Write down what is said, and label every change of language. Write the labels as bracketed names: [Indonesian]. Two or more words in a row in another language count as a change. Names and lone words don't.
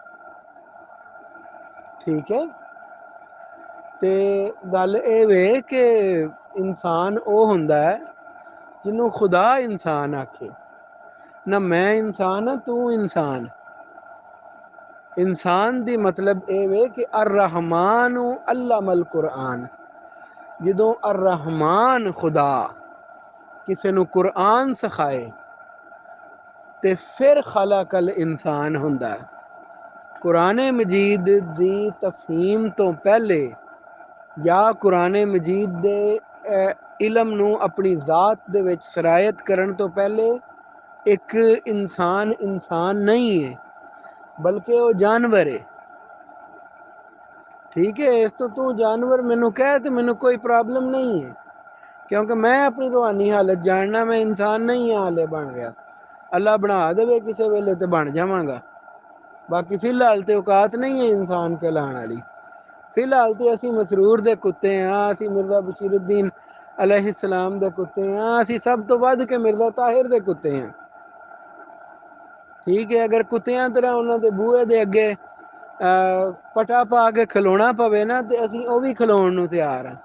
[Punjabi] ٹھیک ہے تے گل ایہہ وے کہ انسان او ہندا ہے جنہوں خدا انسان آکھے نا. میں انسان ہاں تو انسان۔ انسان دی مطلب ایہہ وے کہ [Arabic] الرحمن علم القرآن. [Punjabi] جدوں الرحمن خدا کسے نوں قرآن سکھائے تے فیر [Arabic] خلق الانسان [Punjabi] ہندا ہے. قرآن مجید دی تفہیم توں پہلے یا قرآن مجید دے علم نوں اپنی ذات دے وچ سرایت کرن توں پہلے اک انسان نہیں ہے بلکہ او جانور ہے. ٹھیک ہے اس توں تو جانور مینوں کہہ تو مینوں کوئی پرابلم نہیں ہے کیونکہ میں اپنی روحانی حالت جاننا. میں انسان نہیں ہالے بن گیا۔ اللہ بنا دیوے کسے ویلے تو بن جاواں گا. باقی فی الحال تو اوقات نہیں ہے انسان کہلانے والی. فی الحال تو اسی مسرور دے کتے ہاں اسی مرزا بشیر الدین علیہ السلام دے کتے ہاں اسی سب توں ودھ کے مرزا طاہر دے کتے ہیں. ٹھیک ہے اگر کتیاں طرح انہاں نے دے بوہے دے اگے پٹا پا کے کھلونا پوے نا تو اسی او بھی کھلون نوں تیار ہیں.